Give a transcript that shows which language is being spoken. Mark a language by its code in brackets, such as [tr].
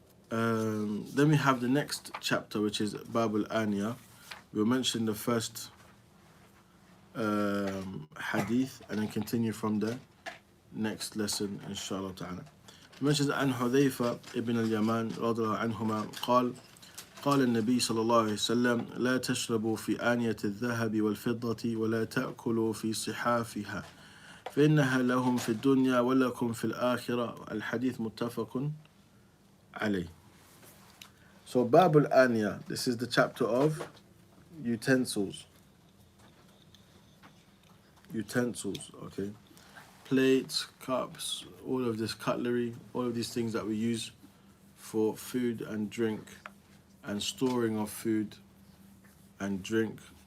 [en] Then we have the next chapter, which is Bab al-Aniya. We'll mention the first hadith and then continue from the next lesson, inshallah ta'ala. It mentions [ar] عن حذيفة ابن اليمان رضي الله عنهما قال قال النبي صلى الله عليه وسلم لا تشربوا في آنية الذهب والفضة ولا تأكلوا في صحافها فإنها لهم في الدنيا ولكم في الآخرة. الحديث متفق عليه. [en] So Bab al-Aniya, this is the chapter of utensils. Utensils, okay? Plates, cups, all of this cutlery, all of these things that we use for food and drink and storing of food and drink.